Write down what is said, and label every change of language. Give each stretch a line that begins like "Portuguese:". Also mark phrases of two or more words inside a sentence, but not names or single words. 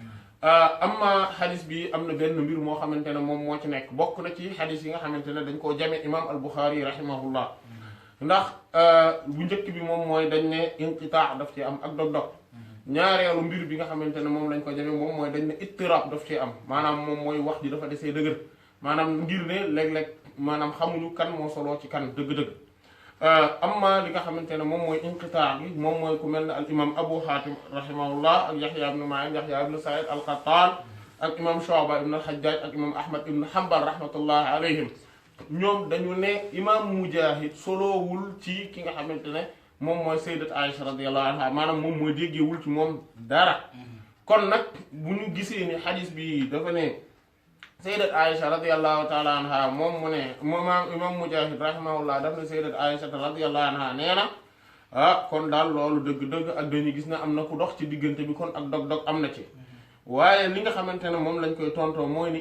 Wolof: amma xadis bi am na benn mbir moo xamante ne moom moo ci nekk bokk na ci xadis yi nga xamante ne dañ koo jame imam al-Bukhari rahimahullah ndax bu njëkk bi moom mooy dañ ne inqitaa daf ci am ak dog-dog ñaareelu mbir bi nga xamante ne moom lañ ko jame moom mooy dañ ne ittirab daf ci am maanaam moom mooy wax ji dafa desee dëgër maanaam ngir ne léeg-léeg maanaam xamuñu kan moo soloo ci kan dëgg-dëgg amma li nga xamante ne moom mooy inqitaa bi moom mooy ku mel ne al imam Abu Hatim rahimahullah ak Yahya ibn Ma'in Yahya ibn Sa'id al-Qattan ak imam Shu'ba ibn al-Hajjaj ak imam Ahmad ibn Hanbal
Arabic: رحمة الله عليهم
Wolof: ñoom dañu ne imam Mujahid solowul ci ki nga xamante ne moom mooy sayyidat Aïcha
Arabic: رضي الله عنها
Wolof: maanaam moom mooy déggewul ci moom dara kon nag bu ñu gisee ni xadis bi dafa ne sayyidat Aïcha
Arabic: رضي الله تعالى عنها
Wolof: moom mu ne imam Mujahid rahimahullah daf ne sayyidat Aïcha
Arabic: رضي الله عنها
Wolof: nee na kon daal loolu dëgg-dëgg ak dañuy gis ne am na ku dox ci diggante bi kon ak dog-dog am na ci waaye li nga xamante ne moom lañ koy tontoo mooy ni